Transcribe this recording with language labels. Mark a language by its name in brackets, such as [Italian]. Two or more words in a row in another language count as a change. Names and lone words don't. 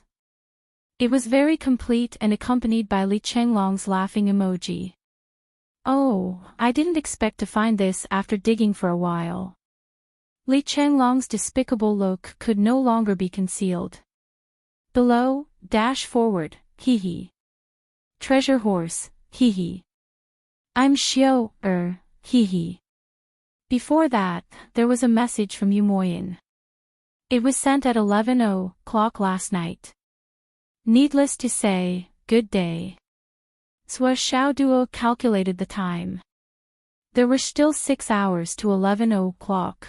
[English] It was very complete and accompanied by Li Changlong's laughing emoji. Oh, I didn't expect to find this after digging for a while. Li Changlong's despicable look could no longer be concealed. Below, dash forward, hee hee. Treasure horse, hee hee. I'm Xiao, hee hee. Before that, there was a message from Yu Moyin. It was sent at 11:00 last night. Needless to say, good day. Sua Xiaoduo calculated the time. There were still 6 hours to 11:00.